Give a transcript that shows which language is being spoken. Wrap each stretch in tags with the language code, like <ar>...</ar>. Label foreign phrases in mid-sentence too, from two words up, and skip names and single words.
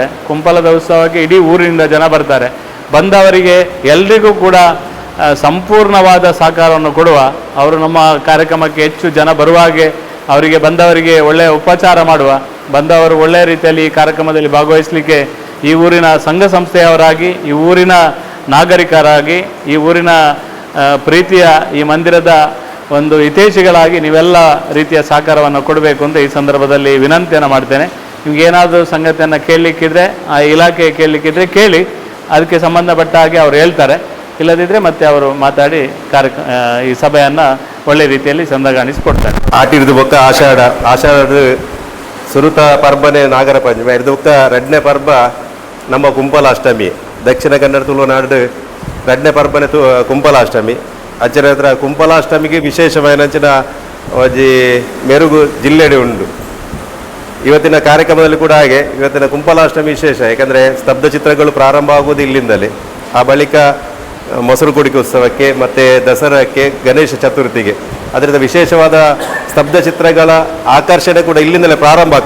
<kn>ಕುಂಪಲದ ಉತ್ಸವಕ್ಕೆ ಇಡೀ ಊರಿನಿಂದ ಜನ ಬರ್ತಾರೆ. ಬಂದವರಿಗೆ ಎಲ್ರಿಗೂ ಕೂಡ ಸಂಪೂರ್ಣವಾದ ಸಹಕಾರವನ್ನು ಕೊಡುವ, ಅವರು ನಮ್ಮ ಕಾರ್ಯಕ್ರಮಕ್ಕೆ ಹೆಚ್ಚು ಜನ ಬರುವ ಹಾಗೆ ಅವರಿಗೆ ಬಂದವರಿಗೆ ಒಳ್ಳೆಯ ಉಪಚಾರ ಮಾಡುವ, ಬಂದವರು ಒಳ್ಳೆಯ ರೀತಿಯಲ್ಲಿ ಈ ಕಾರ್ಯಕ್ರಮದಲ್ಲಿ ಭಾಗವಹಿಸಲಿಕ್ಕೆ ಈ ಊರಿನ ಸಂಘ ಸಂಸ್ಥೆಯವರಾಗಿ, ಈ ಊರಿನ ನಾಗರಿಕರಾಗಿ, ಈ ಊರಿನ ಪ್ರೀತಿಯ ಈ ಮಂದಿರದ ಒಂದು ಹಿತೈಷಿಗಳಾಗಿ ನೀವೆಲ್ಲ ರೀತಿಯ ಸಹಕಾರವನ್ನು ಕೊಡಬೇಕು ಅಂತ ಈ ಸಂದರ್ಭದಲ್ಲಿ ವಿನಂತಿಯನ್ನು ಮಾಡ್ತೇನೆ. ನಿಮಗೇನಾದರೂ ಸಂಗತಿಯನ್ನು ಕೇಳಲಿಕ್ಕಿದ್ರೆ, ಆ ಇಲಾಖೆ ಕೇಳಲಿಕ್ಕಿದ್ರೆ ಕೇಳಿ, ಅದಕ್ಕೆ ಸಂಬಂಧಪಟ್ಟ ಹಾಗೆ ಅವರು ಹೇಳ್ತಾರೆ. ಇಲ್ಲದಿದ್ದರೆ ಮತ್ತೆ ಅವರು ಮಾತಾಡಿ ಈ ಸಭೆಯನ್ನು ಒಳ್ಳೆ ರೀತಿಯಲ್ಲಿ ಸಂದಗಾಣಿಸಿಕೊಡ್ತಾರೆ.</kn> <tcy>ಆಟಿರ್ದು ಬೊಕ್ಕ ಆಷಾಢ ಸುರುತ ಪರ್ಬನೆ ನಾಗರ ಪಂಚಮಿ ಇರ್ದು ಬೊಕ್ಕ 2ನೇ ಪರ್ಬ ನಮ್ಮ ಕುಂಪಲಾಷ್ಟಮಿ ದಕ್ಷಿಣ ಕನ್ನಡ ತುಳುನಾಡು ರಡ್ನೆ ಪರ್ಬನೆ ಕುಂಪಲಾಷ್ಟಮಿ ಅಚ್ಚರ ಹತ್ರ ಕುಂಪಲಾಷ್ಟಮಿಗೆ ವಿಶೇಷವಾಯಿನಂಚಿನ ಒಂಜಿ ಮೆರುಗು ಜಿಲ್ಲೆಡೆ ಉಂಡು.</tcy> <kn>ಇವತ್ತಿನ ಕಾರ್ಯಕ್ರಮದಲ್ಲಿ ಕೂಡ ಹಾಗೆ ಇವತ್ತಿನ ಕುಂಪಲಾಷ್ಟಮಿ ವಿಶೇಷ, ಯಾಕಂದರೆ ಸ್ತಬ್ಧ ಚಿತ್ರಗಳು ಪ್ರಾರಂಭ ಆಗುವುದು ಇಲ್ಲಿಂದಲೇ. ಆ ಬಳಿಕ ಮೊಸರು ಕುಡಿಕೆ ಉತ್ಸವಕ್ಕೆ ಮತ್ತು ದಸರಾಕ್ಕೆ, ಗಣೇಶ ಚತುರ್ಥಿಗೆ ಅದರಿಂದ ವಿಶೇಷವಾದ ಸ್ತಬ್ಧ ಚಿತ್ರಗಳ ಆಕರ್ಷಣೆ ಕೂಡ ಇಲ್ಲಿಂದಲೇ ಪ್ರಾರಂಭ ಆಗ್ತದೆ.</kn>